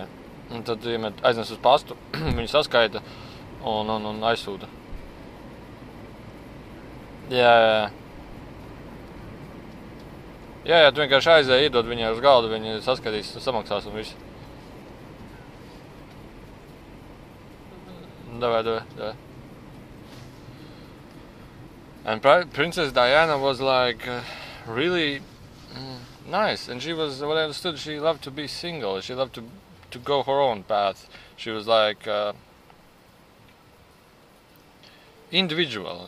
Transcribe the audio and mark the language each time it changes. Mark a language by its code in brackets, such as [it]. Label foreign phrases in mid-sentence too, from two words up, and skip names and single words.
[lv] Un tad aiznes uz pastu, viņi saskaita un aizsūta. Jā. Jā, tu vienkārši aizēji, iedod viņai uz galdu, viņi saskatīs, samaksās un viss. Davai. [en] And Princess Diana was like really nice, and she was, what I understood, she loved to be single. She loved to go her own path. She was like individual.